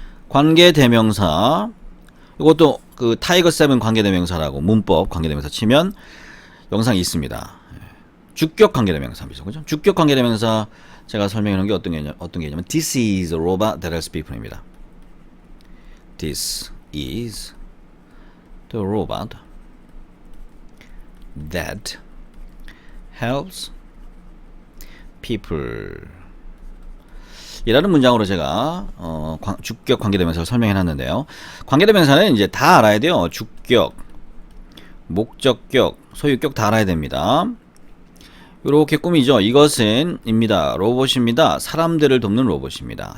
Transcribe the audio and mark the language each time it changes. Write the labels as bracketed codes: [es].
[ko] 관계대명사. 이것도 그 타이거 7 관계대명사라고 문법 관계대명사 치면 영상이 있습니다. 주격 관계대명사입니다. 그죠? 주격 관계대명사 제가 설명해 놓은 게 어떤 개념은 [en] This is a robot that helps people [ko] 입니다. [en] This is the robot that helps people. [ko] 이라는 문장으로 제가 주격 관계대명사를 설명해 놨는데요. 관계대명사는 이제 다 알아야 돼요. 주격, 목적격, 소유격 다 알아야 됩니다. 요렇게 꾸미죠. 이것은 입니다. 로봇입니다. 사람들을 돕는 로봇입니다.